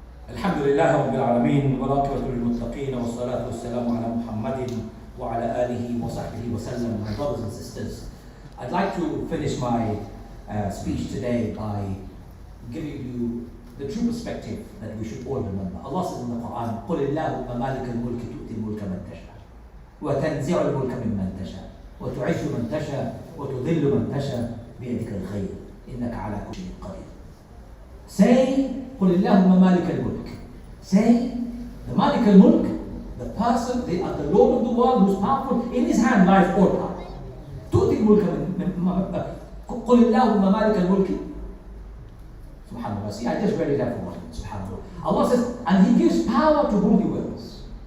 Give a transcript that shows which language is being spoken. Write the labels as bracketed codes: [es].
[ar] الحمد لله رب العالمين والعاقبة للمتقين والصلاة والسلام على محمد وعلى آله وصحبه وسلم. [en] My brothers and sisters, I'd like to finish my speech today by giving you the true perspective that we should all remember. Allah says in the Quran, [ar] قُلِ اللَّهُمَّ مَالِكَ الْمُلْكِ تُؤْتِي الْمُلْكَ مَنْ تَشَاءُ وَتَنْزِعُ الْمُلْكَ مِمَّنْ تَشَاءُ وَتُعِزُّ مَنْ تَشَاءُ وَتُذِلُّ مَنْ تَشَاءُ بِيَدِكَ الْخَيْرُ إِنَّكَ عَلَى كُلِّ شَيْءٍ قَدِيرٌ. [en] Say, [ar] قُلِ اللَّهُمَّ مَالِكَ الْمُلْكِ. [en] Say, the Malik al-Mulk, the person, the Lord of the world who's powerful, in his hand lies all power. [ar] تُؤْتِي الْمُلْكَ قُلِ اللَّهُمَّ مَالِكَ الْمُلْكِ. Subhanallah. [en] See, I just read it out for one. Subhanallah. Allah says, and He gives power to whom He wills.